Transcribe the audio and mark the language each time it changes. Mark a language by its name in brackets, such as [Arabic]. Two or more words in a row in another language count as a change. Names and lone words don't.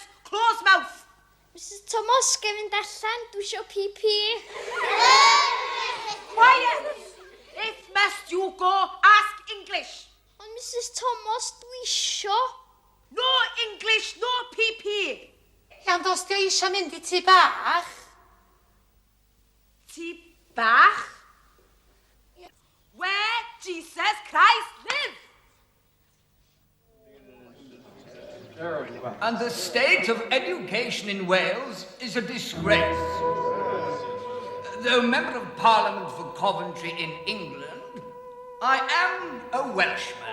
[English] close mouth. [Welsh] Mrs Thomas, [English] get in [Welsh] allan, dwi isio pee-pee. [English] Quiet! If must you go, ask English. [Welsh] Ond Mrs Thomas, dwi isio. [English] No English, no pee-pee. [Welsh] Iawn, dos di eisiau mynd I tŷ bach? Tŷ bach? [English] Where Jesus Christ lived. And the state of education in Wales is a disgrace. Though Member of Parliament for Coventry in England, I am a Welshman.